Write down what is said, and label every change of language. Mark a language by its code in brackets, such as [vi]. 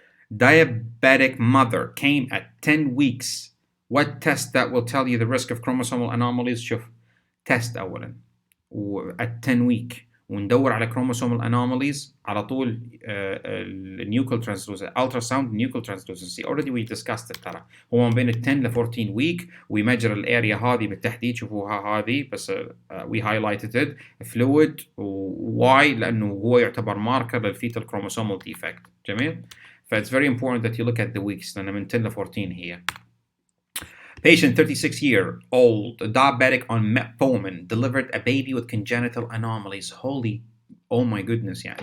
[en] Diabetic mother came at 10 weeks. What test that will tell you the risk of chromosomal anomalies؟ [ar] شوف, [en] test أولا at 10 week وندور على chromosomal anomalies على طول. nuchal translucency, ultrasound nuchal translucency already we discussed it. [ar] ترى هو ما بين 10 ل 14 week ويمجر الاريا هذه بالتحديد. شوفوها هذه بس [en] we highlighted it fluid. [ar] why؟ لأنه هو يعتبر marker للفيتال chromosomal defect. جميل. [en] ف it's very important that you look at the weeks [ar] لأن من 10 ل 14 هي. [en] Patient 36-year-old, diabetic on metformin, delivered a baby with congenital anomalies. Oh my goodness, yeah.